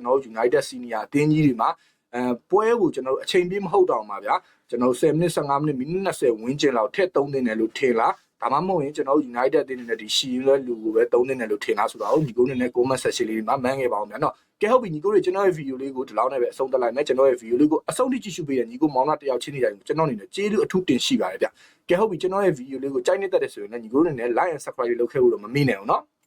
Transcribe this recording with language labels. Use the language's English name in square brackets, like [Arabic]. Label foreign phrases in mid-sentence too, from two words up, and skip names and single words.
[Burmese] တော်တို့ United Senior အသင်းကြီးတွေမှာပွဲကိုကျွန်တော်တို့အချိန်ပြည့်မဟုတ်တော့မှာဗျာကျွန်တော်တို့10မိနစ်15မိနစ်မိနစ်20ဝန်းကျင်လောက်ထည့်သုံးသင့်တယ်လို့ထင်လားဒါမှမဟုတ်ရင်ကျွန်တော်တို့ United အသင်းနဲ့ဒီရှီရဲလူကိုပဲသုံးသင့်တယ်လို့ထင်လားဆိုတော့ညီကိုတို့နဲ့ [English] comment section [Burmese] လေးမှာမှန်းခဲ့ပါအောင်ဗျာနော်ကဲဟုတ်ပြီညီကိုတို့ကျွန်တော်ရဲ့ video လေးကိုဒီလောက်နဲ့ပဲအဆုံးသတ်လိုက်မယ်ကျွန်တော်ရဲ့ video လေးကိုအဆုံးထိကြည့်ရှုပေးတဲ့ညီကိုမောင်နှတယောက်ချင်းနေတိုင်းကျွန်တော်အနေနဲ့ကျေးဇူးအထူးတင်ရှိပါတယ်ဗျကဲဟုတ်ပြီကျွန်တော်ရဲ့ video လေးကိုကြိုက်နေတဲ့တဲ့ဆိုရင်လည်းညီကိုတို့နဲ့ [English] like and subscribe [Burmese] လုပ်ခဲ့ဖို့တော့မမေ့နဲ့အောင်နော်